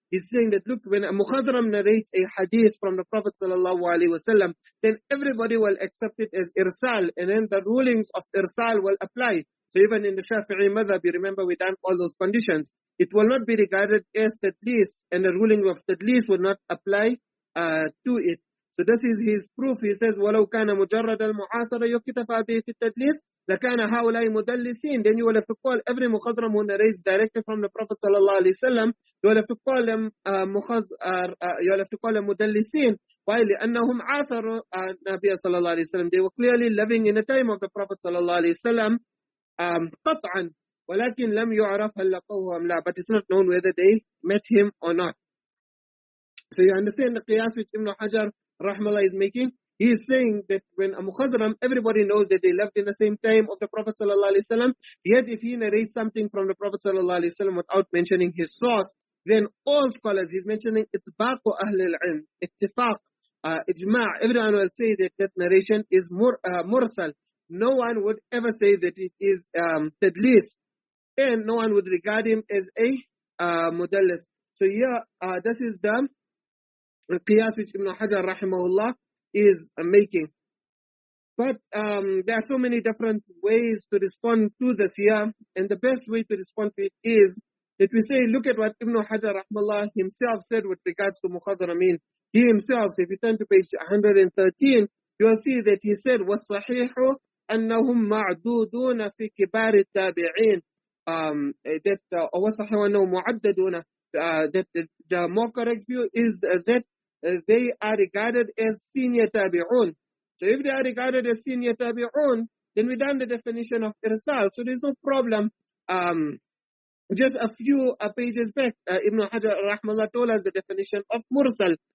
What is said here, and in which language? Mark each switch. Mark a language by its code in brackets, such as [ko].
[en] He's saying that, look, when a mukhadram narrates a hadith from the Prophet ﷺ, then everybody will accept it as Irsal, and then the rulings of Irsal will apply. So even in the Shafi'i madhab, you remember we done all those conditions. It will not be regarded as Tadlis, and the ruling of Tadlis will not apply to it. So this is his proof. He says, [ar] وَلَوْ كَانَ مُجَرَّدَ الْمُعَاصَرَ يُكْتَفَى بِهِ فِي التَّدْلِيسِ لَكَانَ هَؤُلَاءِ مُدَلِّسِينَ. [en] Then you will have to call every mukhadram who narrates directly from the Prophet ﷺ, you will have to call them you will have to call them مُدَلِّسِينَ. Why? [ar] لأنهم عاصروا النبي صلى الله عليه وسلم. [en] They were clearly living in the time of the Prophet [ar] صلى الله عليه وسلم قطعا, ولكن لم يعرف هل لقوه أم لا. [en] But it's not known whether they met him or not. So you understand the qiyas which Ibn Hajar rahmallah is making? He is saying that when a mukhadram, everybody knows that they lived in the same time of the Prophet sallallahu alaihi wasallam. Yet if he narrates something from the Prophet sallallahu alaihi wasallam without mentioning his source, then all scholars, he's mentioning itbaq ahl al-ilm, ittifaq, ijma', everyone will say that that narration is mursal. No one would ever say that it is tadlis, and no one would regard him as a mudallis. So here, this is the qiyas which Ibn Hajar rahimahullah is making. But there are so many different ways to respond to this here, and the best way to respond to it is that we say, look at what Ibn Hajar rahimahullah himself said with regards to mukhadaramin. He himself, if you turn to page 113, you will see that he said, [ar] وَالصَّحِيحُ أَنَّهُمْ مَعْدُودُونَ فِي كِبَارِ التَّابِعِينَ. [en] That [ar] وَصَحِيحُ أَنَّهُمْ مُعَدَّدُونَ. [en] That the more correct view is that they are regarded as senior tabi'un. So if they are regarded as senior tabi'un, then we done the definition of irsal. So there's no problem just a few pages back, Ibn Hajar rahmallah told us the definition of mursal.